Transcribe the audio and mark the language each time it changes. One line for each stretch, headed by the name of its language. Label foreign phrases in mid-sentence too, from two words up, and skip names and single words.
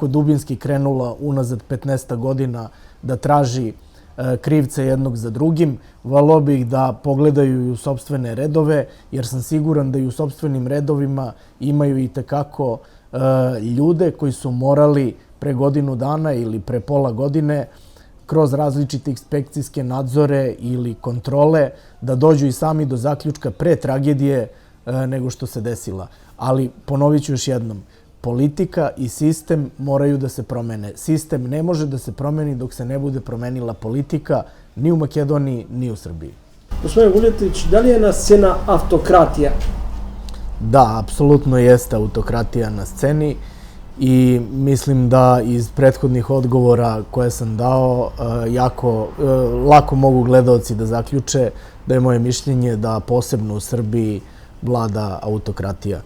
Serbian: dubinski krenula unazad 15 godina da traži krivce jednog za drugim, voleo bih da pogledaju i u sopstvene redove, jer sam siguran da i u sopstvenim redovima imaju i tekako ljude koji su morali pre godinu dana ili pre pola godine kroz različite inspekcijske nadzore ili kontrole da dođu i sami do zaključka pre tragedije nego što se desila. Ali ponovit ću još jednom, politika i sistem moraju da se promene. Sistem ne može da se promeni dok se ne bude promenila politika ni u Makedoniji, ni u Srbiji.
Macedonian: Господин Вулетич, дали е на сцена автократија?
Serbian: Da, apsolutno jeste autokratija na sceni i mislim da iz prethodnih odgovora koje sam dao lako mogu gledaoci da zaključe da je moje mišljenje da posebno u Srbiji vlada autokratija.